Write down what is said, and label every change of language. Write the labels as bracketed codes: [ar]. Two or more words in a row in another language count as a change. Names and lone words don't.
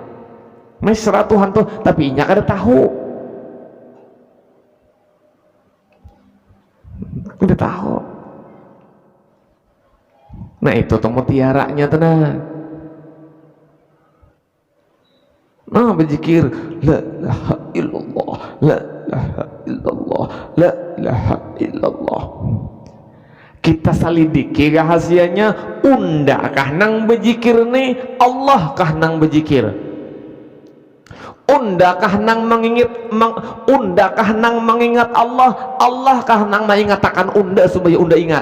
[bjn] Mesra Tuhan tuh tapi inya kada tahu. Kada tahu. Nah itu tuh mutiaranya tenang. Nah berzikir [ar] لا إله إلا الله، لا إله إلا الله، لا إله إلا الله. [bjn] Kita salidiki rahasianya, undakah nang berzikir nih Allah kah nang berzikir? Undakah nang mengingat Allah, Allah kah nang mengatakan unda supaya unda ingat?